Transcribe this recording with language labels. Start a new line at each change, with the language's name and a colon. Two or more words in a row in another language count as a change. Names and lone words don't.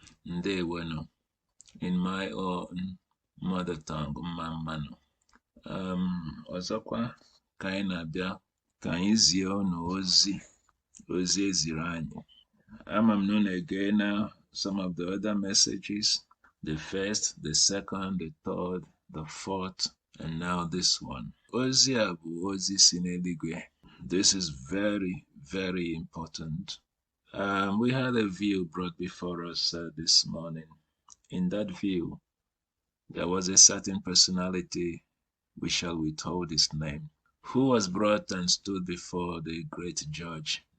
English: Ndewenu in my own mother tongue mmanụ.
Igbo: Ọzọkwa ka anyị na-abịa ka anyị zie unu ozi eziri anyị. Ama m na unu na
English: some of the other messages, the first, the second, the third, the fourth, and now this one.
Igbo: Ozi a bụ ozi si n'eluigwe.
English: This is very, very important. We had a view brought before us this morning. In that view, there was a certain personality, we shall withhold his name, who was brought and stood before the great judge.